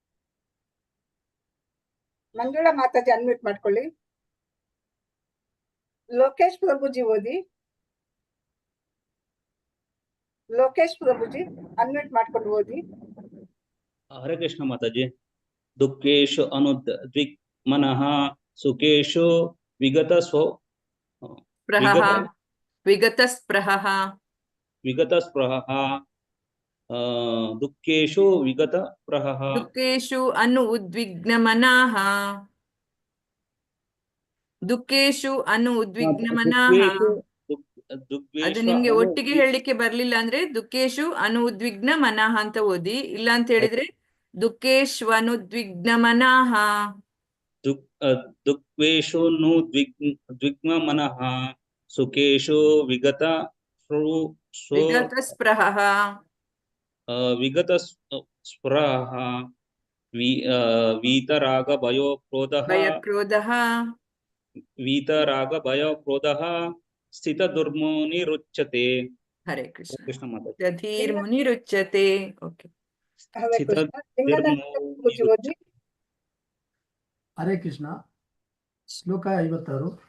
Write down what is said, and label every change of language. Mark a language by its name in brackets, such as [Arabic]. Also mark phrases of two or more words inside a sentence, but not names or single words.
[Kannada] ಮಂಜುಳಾ ಮಾತಾಜಿ ಅನ್ಮ್ಯೂಟ್ ಮಾಡ್ಕೊಳ್ಳಿ. ಲೋಕೇಶ್ ಪ್ರಭುಜಿ ಓದಿ. ಲೋಕೇಶ್ ಪ್ರಭುಜಿ ಅನ್ಮ್ಯೂಟ್ ಮಾಡ್ಕೊಂಡು ಓದಿ. ಹರೇ ಕೃಷ್ಣ ಮಾತಾಜಿ. [Sanskrit] ದುಃಖೇಶು ಅನುದ್ವಿಗ್ನಮನಃ ಸುಖೇಶು ವಿಗತ ಸ್ವ ಸ್ಪೃಹಃ ವಿಗತ ವಿಗತಸ್ಪೃಹಃ ವಿಗತಸ್ಪೃಹಃ ದುಃಖೇಶು ವಿಗತಸ್ಪೃಹಃ ದುಃಖೇಷು ಅನು ಉದ್ವಿಗ್ನಮನಃ ದುಃಖೇಷು ಅನು ಉದ್ವಿಗ್ನಮನಃ ದುಃಖೇಶು [Kannada] ಅದು [Sanskrit] ದುಗ್ವೇಶ [Kannada] ನಿಮ್ಗೆ [Sanskrit] ಅನು [Kannada] ಒಟ್ಟಿಗೆ ಹೇಳಲಿಕ್ಕೆ ಬರ್ಲಿಲ್ಲ ಅಂದ್ರೆ [Sanskrit] ದುಃಖೇಶು ಅನು ಉದ್ವಿಗ್ನ ಮನಃ [Kannada] ಅಂತ ಓದಿ, ಇಲ್ಲ ಅಂತ ಹೇಳಿದ್ರೆ [Sanskrit] ದುಃಖೇಶ್ವನುದ್ವಿಗ್ನ ಮನಃ ದುಃಖೇಶು ನು ದ್ವಿಗ್ನ ಮನಃ ಸುಖೇಶು ವಿಗತ ವಿಗತಸ್ಪೃಹಃ ವಿಗತ ಸ್ಪೃಹಃ ವೀತರಾಗ ಭಯೋ ಕ್ರೋಧಃ ಭಯಕ್ರೋಧಃ ವೀತರಾಗ ಭಯ ಕ್ರೋಧಃ ಸ್ಥಿತ ದುರ್ಮುನಿರುಚ್ಯತೆ. [Kannada] ಹರೇ ಕೃಷ್ಣ. ಕೃಷ್ಣ ಮಾತಾಜಿ. [Sanskrit] ದಧೀರ್ ಮುನಿರುಚ್ಯತೆ. ಓಕೆ. [Kannada] ಹರೇ [Sanskrit] ಸ್ಥಿತ [Kannada] ಕೃಷ್ಣ. ಪೂಜೆ ಓದಿ. ಹರೇ ಕೃಷ್ಣ. ಶ್ಲೋಕ 56.